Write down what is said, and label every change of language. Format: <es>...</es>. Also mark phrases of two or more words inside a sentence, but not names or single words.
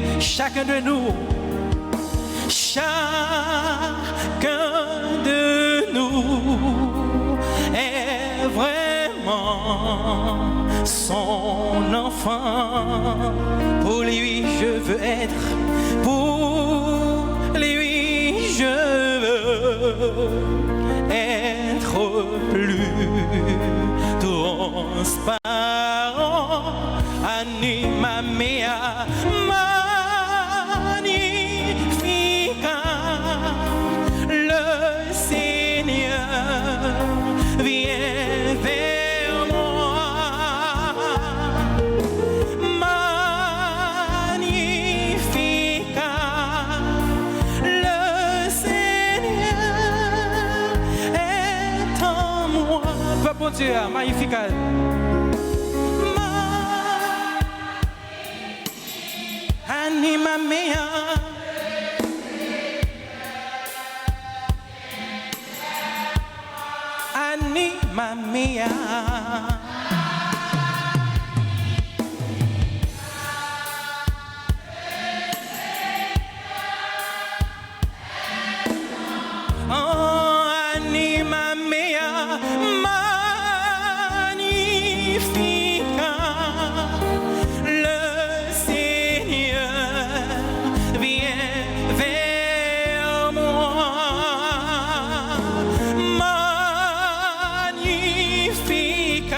<fr>Chacun de nous, chacun de nous est vraiment son enfant. Pour lui je veux être, pour lui je veux être plus transparent.</fr> <la>Anima mea magnifica.</la> <fr>Le Seigneur vient vers moi. Magnifica. Le Seigneur est en moi. Bon Dieu,</fr> <la>magnifica. Anima mea. Anima mea. Oh, anima mea magnifica.</la> <fr>Le Seigneur vient vers moi. Magnifica.</fr>